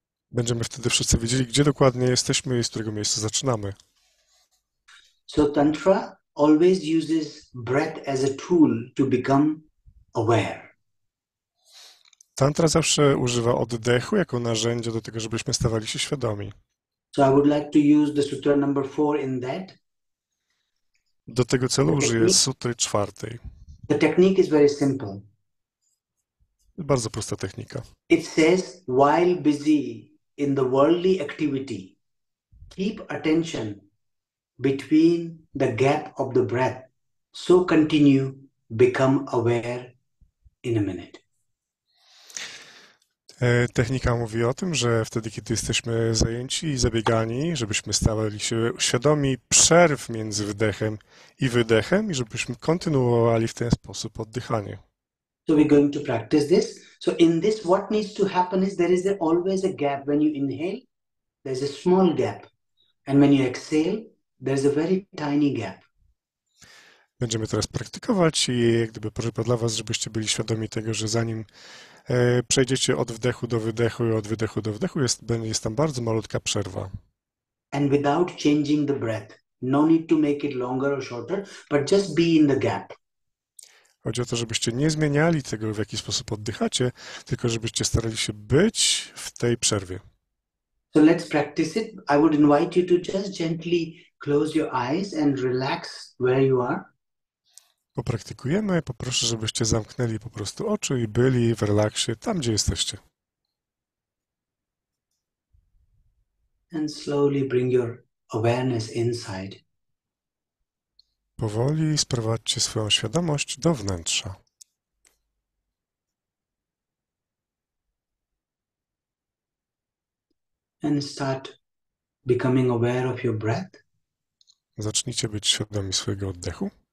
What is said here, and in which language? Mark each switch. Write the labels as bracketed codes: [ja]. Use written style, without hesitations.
[pl] Będziemy wtedy wszyscy wiedzieli, gdzie dokładnie jesteśmy i z którego miejsca zaczynamy. [en] So Tantra always uses breath as a tool to become aware. [pl] Tantra zawsze używa oddechu jako narzędzia do tego, żebyśmy stawali się świadomi. [en] So I would like to use the sutra number 4 in that. [pl] Do tego celu użyję sutry 4. [en] The technique is very simple. [pl] Bardzo prosta technika. [en] It says, while busy in the worldly activity, keep attention between the gap of the breath. So continue, become aware in a minute. [pl] Technika mówi o tym, że wtedy, kiedy jesteśmy zajęci i zabiegani, żebyśmy stawali się świadomi przerw między wdechem i wydechem i żebyśmy kontynuowali w ten sposób oddychanie. [en] So we're going to practice this. So in this, what needs to happen is there is always a gap. When you inhale, there's a small gap. And when you exhale, there's a very tiny gap. [pl] Będziemy teraz praktykować i jak gdyby prośba dla was, żebyście byli świadomi tego, że zanim przejdziecie od wdechu do wydechu i od wydechu do wdechu, jest tam bardzo malutka przerwa. [en] And without changing the breath, no need to make it longer or shorter, but just be in the gap. [pl] Chodzi o to, żebyście nie zmieniali tego, w jaki sposób oddychacie, tylko żebyście starali się być w tej przerwie. [en] So let's practice it. I would invite you to just gently close your eyes and relax where you are. [pl] Popraktykujemy. Poproszę, żebyście zamknęli po prostu oczy i byli w relaksie tam, gdzie jesteście. [en] And slowly bring your awareness inside. [pl] Powoli sprowadźcie swoją świadomość do wnętrza. [en] And start becoming aware of your breath. [pl] Zacznijcie być świadomi swojego oddechu.